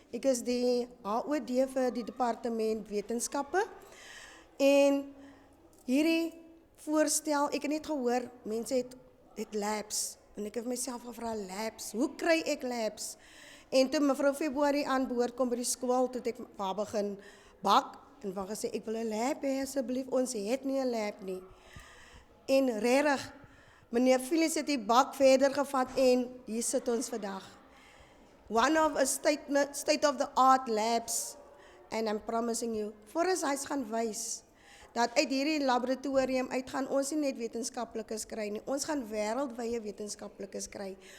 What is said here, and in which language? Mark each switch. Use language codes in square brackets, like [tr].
[af] Ek is die HOD vir die departement wetenskappe. En hierdie voorstel, ek het net gehoor, mense het labs. En ek het myself gevra, labs, hoe kry ek labs? En toe mevrou Februarie aan boord kom by die skool, toe het ek waar begin bak, en van gesê, ek wil 'n lab hê asseblief, ons het nie 'n lab nie. En regtig, meneer Phyllis het die bak verder gevat en hier sit ons vandag. [en] One of a state-of-the-art labs, and I'm promising you, [af] Foresights gaan wys, dat uit hierdie laboratorium uit gaan ons nie net wetenskaplikes kry nie, ons gaan wêreldwye wetenskaplikes kry.